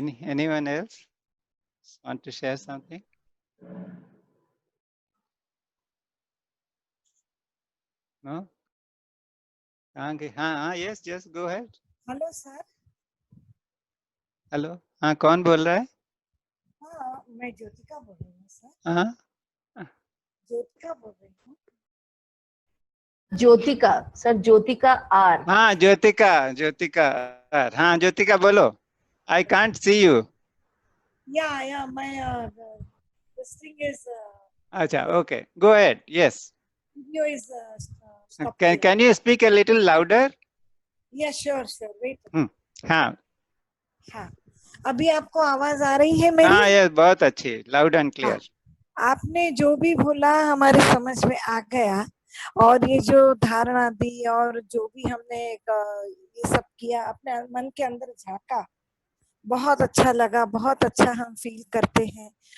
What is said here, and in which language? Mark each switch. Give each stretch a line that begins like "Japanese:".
English: Anyone else want to share something? No?
Hindi: हाँ,
English: yes, just go ahead.
Hindi: Hello sir. Hello, हाँ, कौन बोल रहा है? हाँ, मैं ज्योतिका बोल रही हूँ सर। हाँ, ज्योतिका बोल रही हूँ। Jyotika sir, Jyotika are. हाँ, ज्योतिका आर। हाँ, ज्योतिका बोलो।
English: I can't see you.
Hindi: या मैं
English: this thing is
Hindi: अच्छा,
English: okay, go ahead. Yes. video is stopped here. Can you speak a little louder? Yeah, sure, wait.
Hindi: हाँ, हाँ, अभी आपको आवाज आ रही है मेरी? हाँ, ये बहुत अच्छी,
English: loud and clear.
Hindi: आपने जो भी बोला हमारे समझ में आ गया, और ये जो धारणा दी और जो भी हमने ये सब किया, अपने मन के अंदर झांका, बहुत अच्छा लगा, बहुत अच्छा हम फील करते हैं।